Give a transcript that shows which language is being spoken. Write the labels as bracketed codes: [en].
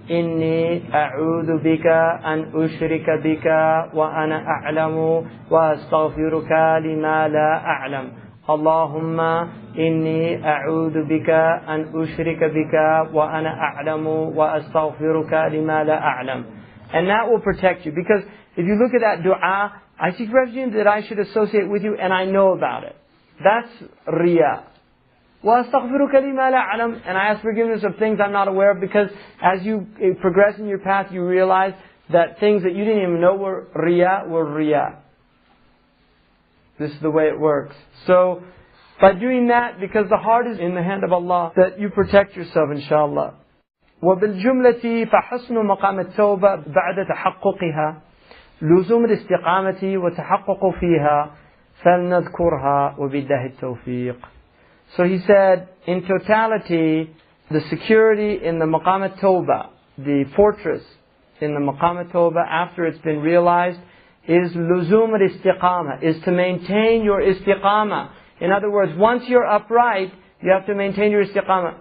[ar] إني أعوذ بك أن أشرك بك وأنا أعلم وأستغفرك لما لا أعلم. اللهم إني أعوذ بك أن أشرك بك وأنا أعلم وأستغفرك لما لا أعلم. [en] And that will protect you, because if you look at that dua, I seek refuge that I should associate with you and I know about it. That's riya. [ar] وَأَسْتَغْفِرُكَ لِمَا لَا أَعْلَمُ, [en] and I ask forgiveness of things I'm not aware of, because as you progress in your path, you realize that things that you didn't even know were riya. This is the way it works. So, by doing that, because the heart is in the hand of Allah, that you protect yourself, inshallah. [ar] وبالجملة فحسن مقام التوبة بعد تحققها لزوم الاستقامة وتحقق فيها فلنذكرها وبالله التوفيق. [en] So he said, in totality, the security in the maqam at-tawbah, the fortress in the maqam at-tawbah after it's been realized, is luzum al-istiqamah, is to maintain your istiqamah. In other words, once you're upright, you have to maintain your istiqamah.